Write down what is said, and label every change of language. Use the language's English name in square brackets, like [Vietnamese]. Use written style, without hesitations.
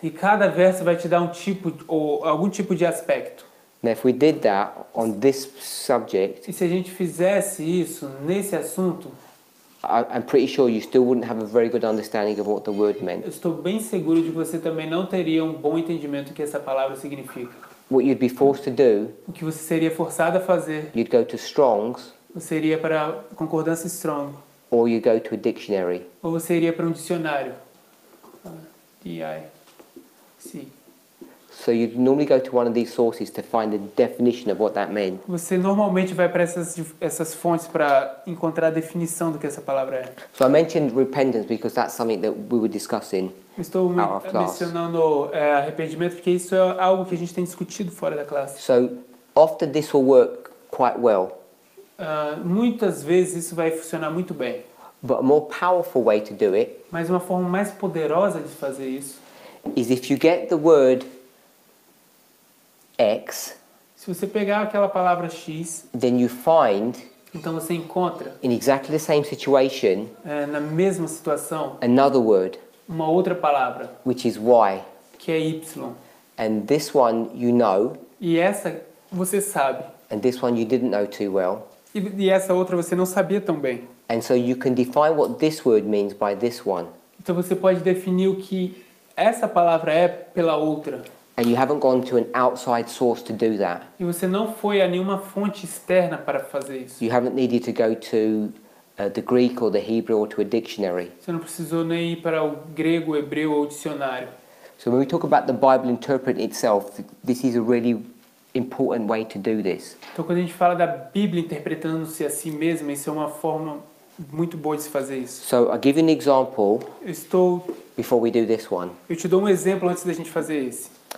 [Portuguese] E cada verso vai te dar um tipo ou algum tipo de aspecto. [English] Now, if we did that on this subject, [Portuguese] E se a gente fizesse isso nesse assunto, [English] I'm pretty sure you still wouldn't have a very good understanding of what the word meant. [Portuguese] Eu estou bem seguro de que você também não teria um bom entendimento do que essa palavra significa. [English] What you'd be forced to do, [Portuguese] O que você seria forçado a fazer, [English] you'd go to Strong's, [Portuguese] você iria para a concordância Strong, [English] or you go to a dictionary. [Portuguese] ou você iria para um dicionário. D-I-C. [English] So you'd normally go to one of these sources to find a definition of what that meant. [Portuguese] Você normalmente vai para essas fontes para encontrar a definição do que essa palavra é. [English] So I mentioned repentance because that's something that we were discussing. [Portuguese] Eu estou [English] Out of class. [Portuguese] mencionando arrependimento porque isso é algo que a gente tem discutido fora da classe. [English] So often this will work quite well, [Portuguese] Muitas vezes isso vai funcionar muito bem, [English] but a more powerful way to do it [Portuguese] mas uma forma mais poderosa de fazer isso, [English] is if you get the word X, [Portuguese] se você pegar aquela palavra X, [English] then you find [Portuguese] então você encontra [English] in exactly the same situation [Portuguese] na mesma situação [English] another word, [Portuguese] uma outra palavra, [English] which is Y. [Portuguese] que é Y. [English] And this one you know, [Portuguese] E essa você sabe. [English] and this one you didn't know too well. [Portuguese] E essa outra você não sabia tão bem. [English] And so you can define what this word means by this one. [Portuguese] Então você pode definir o que essa palavra é pela outra. [English] And you haven't gone to an outside source to do that. [Portuguese] E você não foi a nenhuma fonte externa para fazer isso. [English] You haven't needed to go to the Greek or the Hebrew or to a dictionary. [Portuguese] Você não precisou nem ir para o grego, o hebreu ou o dicionário. [English] So when we talk about the Bible interpreting itself, this is a really important way to do this. [Portuguese] Então quando a gente fala da Bíblia interpretando-se a si mesma, isso é uma forma muito boa de se fazer isso. [English] So I'll give you an example before we do this one. [Portuguese] Eu te dou um exemplo antes da gente fazer esse.